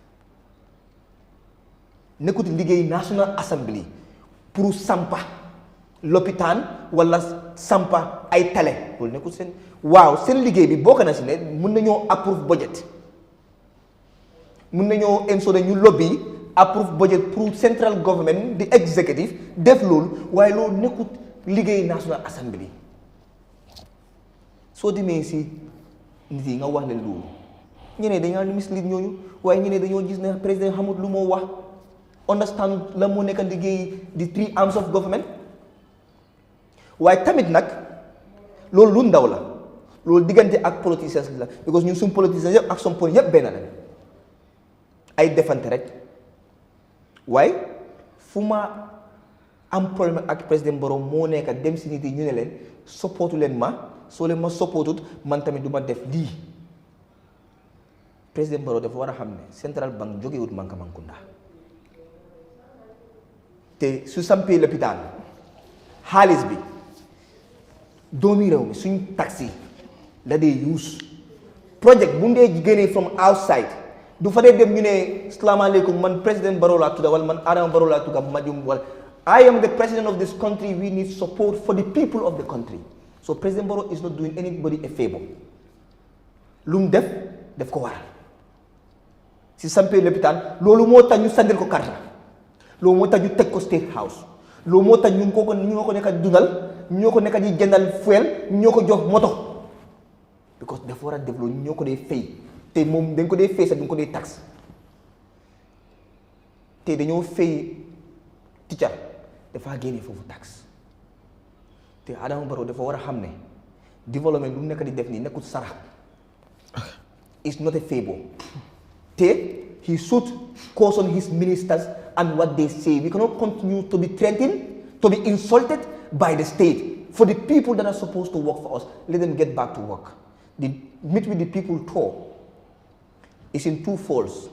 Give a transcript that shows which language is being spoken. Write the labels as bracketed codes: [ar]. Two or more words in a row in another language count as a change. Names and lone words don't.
[wo] nekkut liggéey National Assembly pour sampa lopitaan wala sampa ay tale loolu nekkul seen waaw seen liggéey bi bokk na si ne mun nañoo [en] approve budget [wo] mun nañoo ensure ñu [en] lobby approve budget [wo] pour [en] central government [wo] di executive def loolu waaye loolu nekkul liggéey National Assembly soo demee si nit yi nga wax leen loolu ñeneen dañaa mislead ñooñu waaye ñeneen dañoo gis ne président xamut lu moo wax understand la moo nekk liggéey di [en] 3 arms of government [wo] waaye tamit nag loolu lu ndaw la loolu diggante ak politiciens la because ñun suñ politiciens yëpp ak suñ poli yëpp benn la ay defante rek waaye fu ma am problème ak président Barrow moo nekk dem si nit yi ñu ne leen supportu leen ma soo leen ma supportut man tamit du ma def lii président Barrow dafa war a xam ne [en] central bank [wo] jógewut Mankamankounda te su sampee lopitaan xaalis bi doomi réew mi suñ taxi la dee use project bu ndee génnee [en] from outside [wo] du fa dee dem ñu ne salaamaaleykum man président Barrow laa tudda wala man Adama Barrow laa tudda Madium wala I [en] am the president of this country we need support for the people of the country so President Barrow is not doing anybody a favor [wo] lu mu def ko waral si sampee lopitaan loolu moo tax ñu sandil ko karta loolu moo tax ñu teg ko State House loolu moo tax ñun ñoo ko nekk di dundal ñoo ko nekk di jëndal fuel ñoo ko jox moto because dafa war a def loolu ñoo ko dee fay te moom dañ ko dee fay sax dañ ko dee tax te dañoo fay teacher dafa génne foofu tax te Adama Barrow dafa war a xam ne développement lu nekk di def nii nekkul sarax [en] it's not a favor [wo] te [en] he should caution his ministers and what they say. We cannot continue to be threatened, to be insulted by the state. For the people that are supposed to work for us, let them get back to work. The Meet with the People tour is in 2 folds.